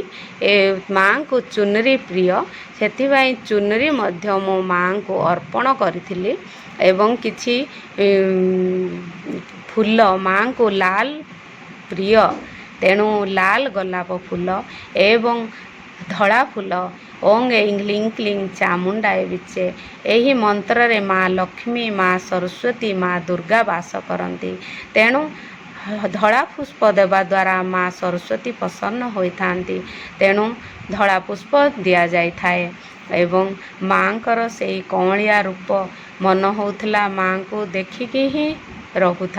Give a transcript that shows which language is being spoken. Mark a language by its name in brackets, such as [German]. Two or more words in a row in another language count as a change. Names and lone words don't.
[Odia] ମାଙ୍କୁ ଚୁନରି ପ୍ରିୟ, ସେଥିପାଇଁ ଚୁନରି ମଧ୍ୟ ମୋ ମାଙ୍କୁ ଅର୍ପଣ କରିଥିଲି। ଏବଂ କିଛି ଫୁଲ, ମାଙ୍କୁ ଲାଲ ପ୍ରିୟ, ତେଣୁ ଲାଲ ଗୋଲାପ ଫୁଲ ଏବଂ ଧଳା ଫୁଲ [Sanskrit] ଓଂ ऐं ह्लीं क्लीं ଚାମୁଣ୍ଡାୟ ବିଚେ, [Odia] ଏହି ମନ୍ତ୍ରରେ ମା ଲକ୍ଷ୍ମୀ, ମା ସରସ୍ୱତୀ, ମା ଦୁର୍ଗା ବାସ କରନ୍ତି। ତେଣୁ ଧଳା ପୁଷ୍ପ ଦେବା ଦ୍ୱାରା ମା ସରସ୍ୱତୀ ପ୍ରସନ୍ନ ହୋଇଥାନ୍ତି। ତେଣୁ ଧଳା ପୁଷ୍ପ ଦିଆଯାଇଥାଏ। ଏବଂ ମାଙ୍କର ସେଇ କଅଁଳିଆ ରୂପ ମନ ହେଉଥିଲା ମାଙ୍କୁ ଦେଖିକି ହିଁ ରହୁଥା।